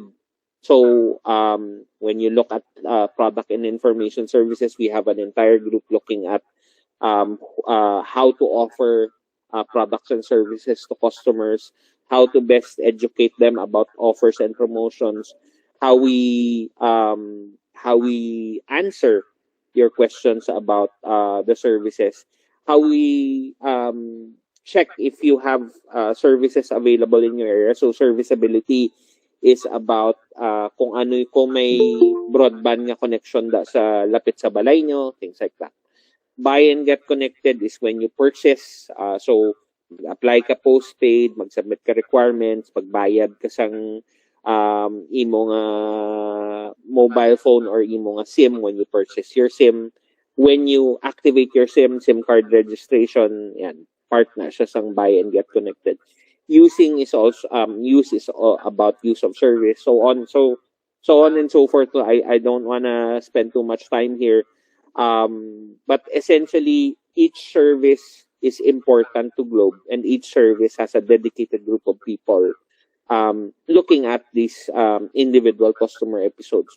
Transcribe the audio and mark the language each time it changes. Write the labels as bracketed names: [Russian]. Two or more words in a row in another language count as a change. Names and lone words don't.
[English] So when you look at product and information services, we have an entire group looking at how to offer products and services to customers, how to best educate them about offers and promotions, how we answer your questions about the services, how we check if you have services available in your area. So serviceability is about [Hiligaynon] kung may broadband nga connection sa lapit sa balay nyo, [English] things like that. Buy and get connected is when you purchase. [Hiligaynon] So apply ka postpaid, mag-submit ka requirements, pagbayad ka sang imo nga [English] mobile phone [Hiligaynon] or imo nga SIM [English] when you purchase your SIM. When you activate your SIM card registration, yan, part [Hiligaynon] na siya sang [English] buy and get connected. Use is about use of service, so on and so forth. I don't wanna spend too much time here. But essentially, each service is important to Globe, and each service has a dedicated group of people looking at these individual customer episodes.